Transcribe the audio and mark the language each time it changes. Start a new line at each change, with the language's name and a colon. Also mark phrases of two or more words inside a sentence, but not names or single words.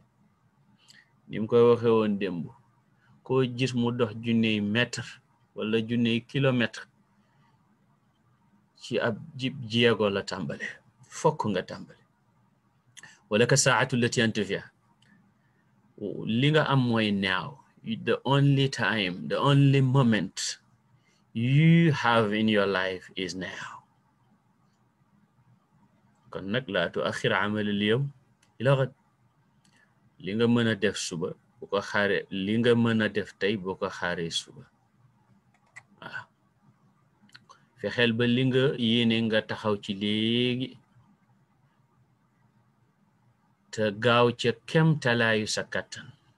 Wolof: ni mu koy waxee woon démb koo gis mu dox junney mètre wala junney kilomètre ci ab jib jéego la tàmbale fokk nga tàmbale.
Arabic: ولا كالساعة التي أنت فيها
Wolof: li nga am mooy
English: now, the only time, the only moment you have in your life is now.
Wolof: kon nag
Arabic: لا تؤخر عمل اليوم إلى غد.
Wolof: li nga mën a def suba bu ko xaare li nga mën a def tey bu ko xaaree suba. waaw fexeel ba li nga yéene nga taxaw ci léegi te gaaw ca kem talaayu sa kattan.